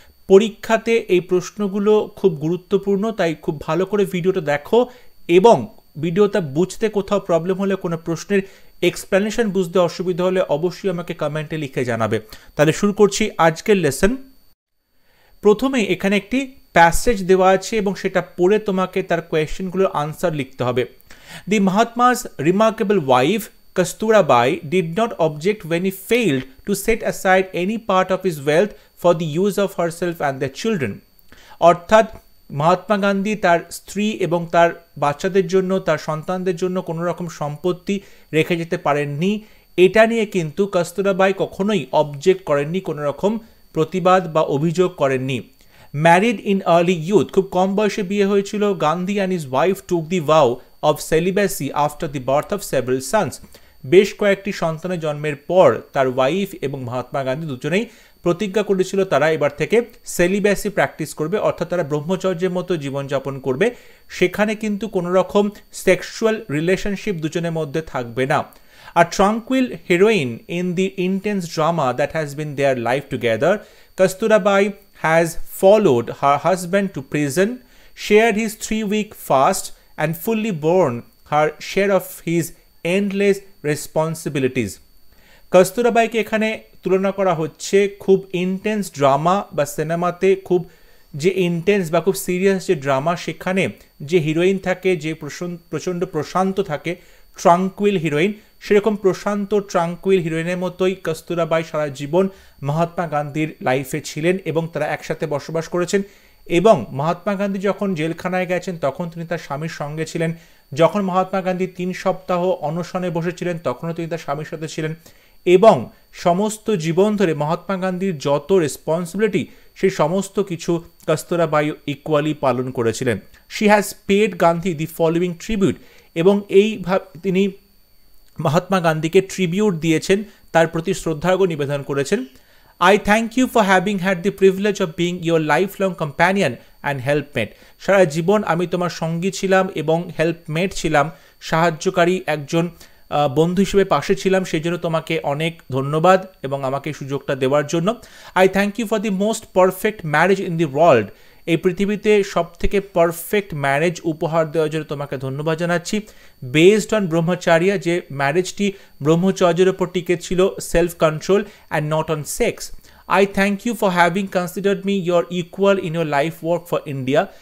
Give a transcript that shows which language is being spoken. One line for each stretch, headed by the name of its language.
Bangla: পরীক্ষাতে এই প্রশ্নগুলো খুব গুরুত্বপূর্ণ, তাই খুব ভালো করে ভিডিওটা দেখো এবং ভিডিওটা বুঝতে কোথাও প্রবলেম হলে, কোনো প্রশ্নের এক্সপ্লেনেশন বুঝতে অসুবিধা হলে অবশ্যই আমাকে কমেন্টে লিখে জানাবে। তাহলে শুরু করছি আজকের লেসন। প্রথমে এখানে একটি প্যাসেজ দেওয়া আছে এবং সেটা পড়ে তোমাকে তার কোয়েশ্চেনগুলোর আনসার লিখতে হবে।
English: The Mahatma's remarkable wife Kasturabai did not object when he failed to set aside any part of his wealth for the use of herself and their children.
Bangla: অর্থাৎ মহাত্মা গান্ধী তার স্ত্রী এবং তার বাচ্চাদের জন্য, তার সন্তানদের জন্য কোনো রকম সম্পত্তি রেখে যেতে পারেননি। এটা নিয়ে কিন্তু কস্তুরাবাই কখনোই অবজেক্ট করেননি, কোনো রকম প্রতিবাদ বা অভিযোগ করেননি।
English: married in early youth,
Bangla: খুব কম বয়সে বিয়ে হয়েছিল।
English: Gandhi and his wife took the vow of celibacy after the birth of several sons.
Bangla: বেশ কয়েকটি সন্তানের জন্মের পর তার ওয়াইফ এবং মহাত্মা গান্ধী দুজনেই প্রতিজ্ঞা করেছিল তারা এবার থেকে সেলিব্যাসি প্র্যাকটিস করবে, অর্থাৎ তারা ব্রহ্মচর্যের মতো জীবনযাপন করবে। সেখানে কিন্তু কোনো রকম সেক্সুয়াল রিলেশনশিপ দুজনের মধ্যে থাকবে না।
English: A tranquil heroine in the intense drama that has been their life together, Kasturabai has followed her husband to prison, shared his 3-week fast, and fully borne her share of his endless responsibilities.
Bangla: কস্তুরাবাইকে এখানে তুলনা করা হচ্ছে খুব intense drama বা সিনেমাতে খুব যে intense বা খুব সিরিয়াস যে ড্রামা, সেখানে যে হিরোইন থাকে, যে প্রচণ্ড প্রশান্ত থাকে, ট্রাঙ্কুইল হিরোইন, সেরকম প্রশান্ত ট্রাঙ্কুইল হিরোইনের মতোই কস্তুরাবাই সারা জীবন মহাত্মা গান্ধীর লাইফে ছিলেন এবং তারা একসাথে বসবাস করেছেন। এবং মহাত্মা গান্ধী যখন জেলখানায় গেছেন তখন তিনি তার স্বামীর সঙ্গে ছিলেন। যখন মহাত্মা গান্ধী 3 সপ্তাহ অনশনে বসেছিলেন তখনও তিনি তার স্বামীর সাথে ছিলেন। এবং সমস্ত জীবন ধরে মহাত্মা গান্ধীর যত রেসপন্সিবিলিটি সেই সমস্ত কিছু কস্তুরাবাই ইকুয়ালি পালন করেছিলেন।
English: she has paid Gandhi the following tribute,
Bangla: এবং এইভাবে তিনি মহাত্মা গান্ধীকে ট্রিবিউট দিয়েছেন, তার প্রতি শ্রদ্ধার্ঘ্য নিবেদন করেছেন।
English: I thank you for having had the privilege of being your lifelong companion and helpmate.
Bangla: সারা জীবন আমি তোমার সঙ্গী ছিলাম এবং হেল্পমেট ছিলাম, সাহায্যকারী একজন বন্ধু হিসেবে পাশে ছিলাম, সেই জন্য তোমাকে অনেক ধন্যবাদ এবং আমাকে সুযোগটা দেওয়ার জন্য।
English: I thank you for the most perfect marriage in the world.
Bangla: এই পৃথিবীতে সব থেকে পারফেক্ট ম্যারেজ উপহার দেওয়ার জন্য তোমাকে ধন্যবাদ জানাচ্ছি।
English: based on brahmacharya,
Bangla: যে ম্যারেজটি ব্রহ্মচর্যের উপর টিকে ছিল,
English: Self control and not on sex. I thank you for having considered me your equal in your life work for India.